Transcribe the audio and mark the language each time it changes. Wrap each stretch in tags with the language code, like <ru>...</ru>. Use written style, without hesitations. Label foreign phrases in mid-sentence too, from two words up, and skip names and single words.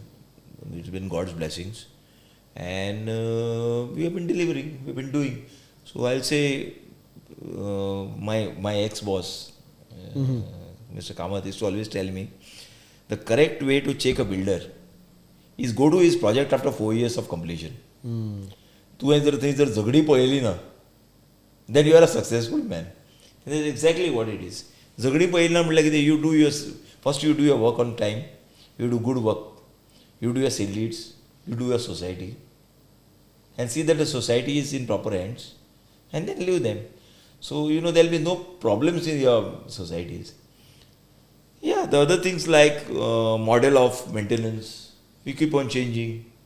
<en>It's been God's blessings. And we have been delivering, we have been doing. So I'll say my ex-boss, Mr. Kamath, used to always tell me, the correct way to check a builder is go to his project after 4 years of completion.</en> <kok>तू जर थंय जर झगडी पळयली ना,</kok> <en>then you are a successful man. And that's exactly what it is.</en> <kok>झगडी पळयली ना म्हटल्यार कितें,</kok> <en>you do your work on time, you do good work, you do your sale leads, you do your society, and see that the society is in proper hands, and then leave them. So, there will be no problems in your societies. Yeah, the other things like model of maintenance, we keep on changing.</en>